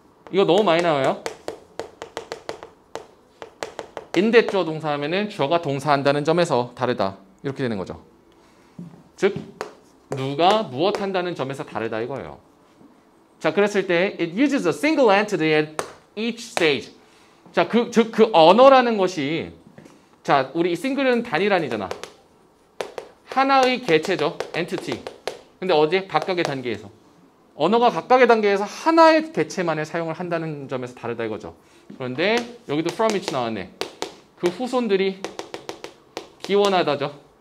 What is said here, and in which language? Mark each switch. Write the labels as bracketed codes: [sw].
[ko] 이거 너무 많이 나와요. 인댓 주어 동사 하면은 주어가 동사 한다는 점에서 다르다. 이렇게 되는 거죠. 즉 누가 무엇 한다는 점에서 다르다 이거예요. 자, 그랬을 때 [en] it uses a single entity at each stage. [ko] 자, 그 언어라는 것이 자, 우리 싱글은 단일한이잖아. 하나의 개체죠. entity. 근데 어디? 각각의 단계에서. 언어가 각각의 단계에서 하나의 개체만을 사용을 한다는 점에서 다르다 이거죠. 그런데 여기도 [en] from each [ko] 나왔네. 그 후손들이 기원하다죠.